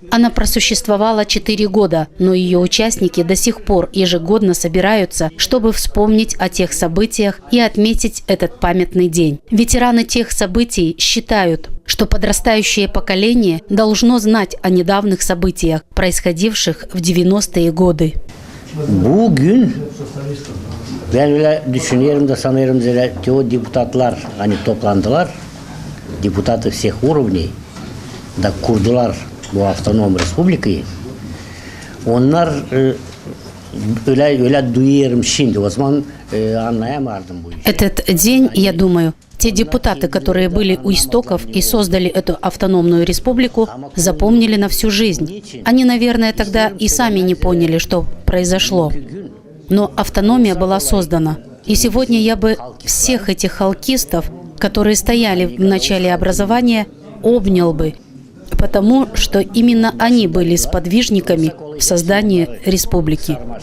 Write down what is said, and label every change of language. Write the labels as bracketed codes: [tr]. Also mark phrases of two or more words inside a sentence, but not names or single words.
[ru] Она просуществовала 4 года, но ее участники до сих пор ежегодно собираются, чтобы вспомнить о тех событиях и отметить этот памятный день. Ветераны тех событий считают, что подрастающее поколение должно знать о недавних событиях, происходивших в 90-е годы. [crh] Bugün ben öyle düşünüyorum da sanıyorum ki o депутатlar hani toplandılar, [ru] депутаты всех уровней, [crh] da kurdular bu [ru] автоном республикayı. [crh] Onlar öyle duyuyorum şimdi, o zaman anlayamadım bu işi. [ru] Этот день, я думаю, те депутаты, которые были у истоков и создали эту автономную республику, запомнили на всю жизнь. Они, наверное, тогда и сами не поняли, что произошло. Но автономия была создана. И сегодня я бы всех этих халкистов, которые стояли в начале образования, обнял бы, потому что именно они были сподвижниками в создании республики.